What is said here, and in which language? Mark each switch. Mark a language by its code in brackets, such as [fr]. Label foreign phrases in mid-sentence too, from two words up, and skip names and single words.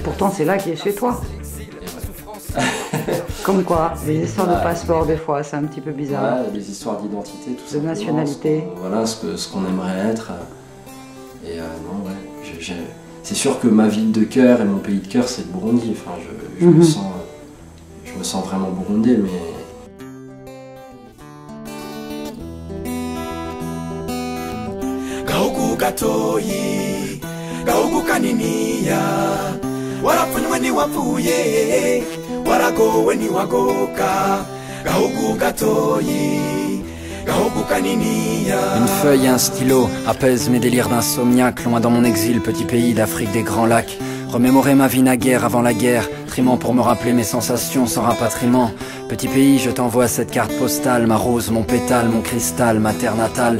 [fr] Pourtant, c'est là qui est chez toi. Comme quoi, les histoires de passeport, des fois, c'est un petit peu bizarre. Ouais, les histoires d'identité, tout ça. De nationalité. Voilà, ce qu'on aimerait être. Et non, ouais, c'est sûr que ma ville de cœur et mon pays de cœur, c'est le Burundi. Enfin, je me sens vraiment burundais, mais... [rn] Gahugu gatoyi, gahugu kaniniya, warapfunywe ntiwapfuye, waragowe ntiwagoka. Gahugu gatoyi, [fr] Une feuille et un stylo apaisent mes délires d'insomniaque. Loin dans mon exil, petit pays d'Afrique des grands lacs. Remémorer ma vie naguère avant la guerre, trimant pour me rappeler mes sensations sans rapatriement. Petit pays, je t'envoie cette carte postale, ma rose, mon pétale, mon cristal, ma terre natale.